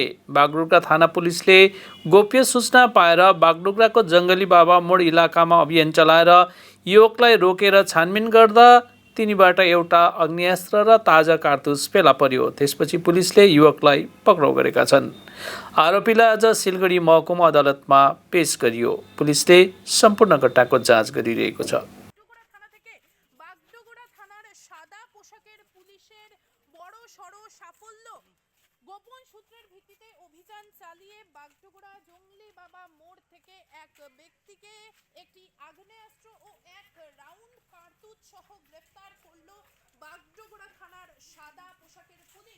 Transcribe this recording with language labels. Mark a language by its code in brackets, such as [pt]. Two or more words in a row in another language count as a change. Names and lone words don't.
[ne] बागडोग्रा थाना पुलिसले गोप्य सूचना पाएर बागडोग्राको जङ्गली बाबा मोड इलाकामा अभियान चलाएर युवकलाई रोकेर छानबिन गर्दा तिनीबाट एउटा अग्नियास्त्र र ताजा कारतुस फेला पर्यो। त्यसपछि पुलिसले युवकलाई पक्राउ गरेका छन्। आरोपीलाई आज सिलगढी महकुमा अदालतमा पेश गरियो। पुलिसले सम्पूर्ण घटनाको जाँच गरिरहेको छ। [bn] সাদা পোশাকের পুলিশের বড় সড় সাফল্য। গোপন সূত্রের ভিত্তিতে অভিযান চালিয়ে বাগডোগরা জঙ্গলি বাবা মোড় থেকে এক ব্যক্তিকে একটি আগ্নেয়াস্ত্র ও এক রাউন্ড কার্তুজ সহ গ্রেফতার করলো বাগডোগরা থানার সাদা পোশাকের পুলিশ।